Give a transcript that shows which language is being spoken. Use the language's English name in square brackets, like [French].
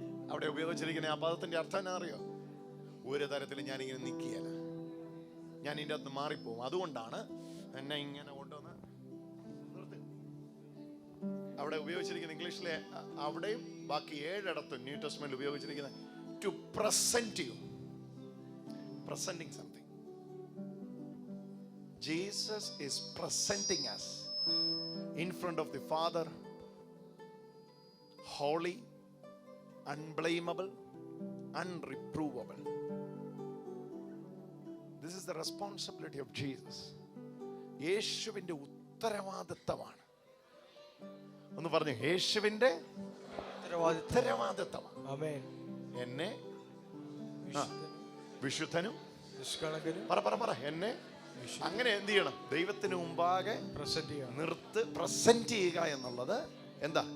[Malayalam] അവിടെ ഉപയോഗിച്ചിരിക്കുന്ന ആ പദത്തിന്റെ അർത്ഥം എന്നാ അറിയോ? ഒരു തരത്തിൽ ഞാനിങ്ങനെ നിൽക്കുകയല്ല, ഞാൻ ഇതിൻ്റെ അകത്ത് മാറിപ്പോവും. അതുകൊണ്ടാണ് എന്നെ ഇങ്ങനെ കൊണ്ടുവന്ന് നിർത്തി. അവിടെ ഉപയോഗിച്ചിരിക്കുന്ന ഇംഗ്ലീഷിലെ അവിടെയും ബാക്കി 7 ഇടത്തും ന്യൂ ടെസ്റ്റ്മെന്റിൽ ഉപയോഗിച്ചിരിക്കുന്ന [English] To present you, presenting something. Jesus is presenting us in front of the Father, holy, unblameable, unreprovable. This is the responsibility of Jesus. [Malayalam] യേശുവിന്റെ ഉത്തരവാദിത്തമാണ്. ഒന്ന് പറഞ്ഞു, യേശുവിന്റെ ഉത്തരവാദിത്തമാണ്. ആമേൻ. എന്നെ വിശുദ്ധനും പറ എന്നെ അങ്ങനെ എന്ത് ചെയ്യണം? ദൈവത്തിന് മുമ്പാകെ പ്രസന്റ് ചെയ്യുക എന്നുള്ളത് എന്താ?